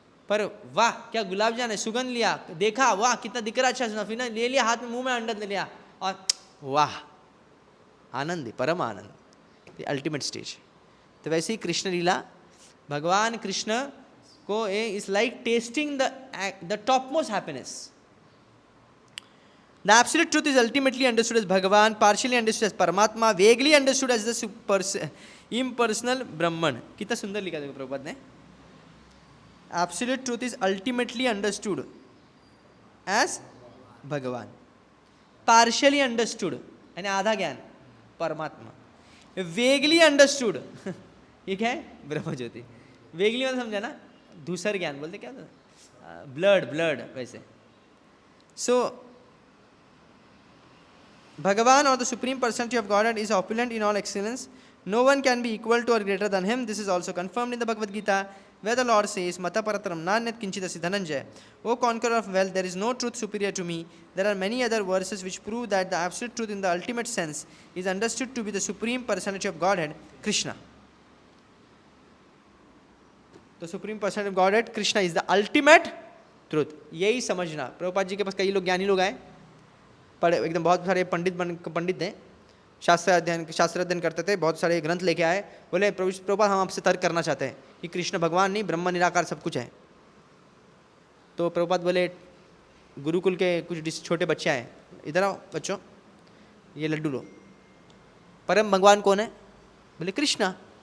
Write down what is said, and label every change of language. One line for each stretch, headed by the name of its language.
Hindi: पर वाह क्या गुलाब जान है, सुगंध लिया, देखा वाह कितना दिख रहा अच्छा सुना, फिर ले लिया हाथ में, मुंह में अंडा ले लिया और वाह आनंद, परम आनंद,
English: The ultimate stage.
Hindi: तो वैसे ही कृष्ण लीला, भगवान कृष्ण को
English: Is like testing the top most happiness. The absolute truth is ultimately understood as Bhagavan, partially understood as Paramatma, vaguely understood as the impersonal Brahman.
Hindi: कितना सुंदर लिखा देखो प्रभुपाद ने।
English: Absolute truth is ultimately understood as Bhagavan, partially understood
Hindi: यानी आधा ज्ञान परमात्मा,
English: vaguely understood
Hindi: ये क्या है, ब्रह्म ज्योति। vaguely मतलब समझा ना, धूसर ज्ञान बोलते क्या था, ब्लड वैसे।
English: So Bhagavan, or the Supreme Personality of Godhead, is opulent in all excellence. No one can be equal to or greater than him. This is also confirmed in the Bhagavad Gita, where the Lord says,
Sanskrit: Mata parataram nanyat kinchidasi dhananjaya.
English: O conqueror of wealth, there is no truth superior to me. There are many other verses which prove that the absolute truth in the ultimate sense is understood to be the Supreme Personality of Godhead, Krishna. The Supreme Personality of Godhead, Krishna, is the ultimate truth.
Hindi: यही समझना। प्रभुपाद जी के पास कई लोग ज्ञानी लोग आए, पढ़े एकदम, बहुत सारे पंडित हैं, शास्त्र अध्ययन करते थे, बहुत सारे ग्रंथ लेके आए, बोले प्रभुपाद हम आपसे तर्क करना चाहते हैं कि कृष्ण भगवान नहीं, ब्रह्म निराकार सब कुछ है। तो प्रभुपाद बोले गुरुकुल के कुछ छोटे बच्चे आए, इधर आओ बच्चों, ये लड्डू लो, परम भगवान कौन है? बोले कृष्णा।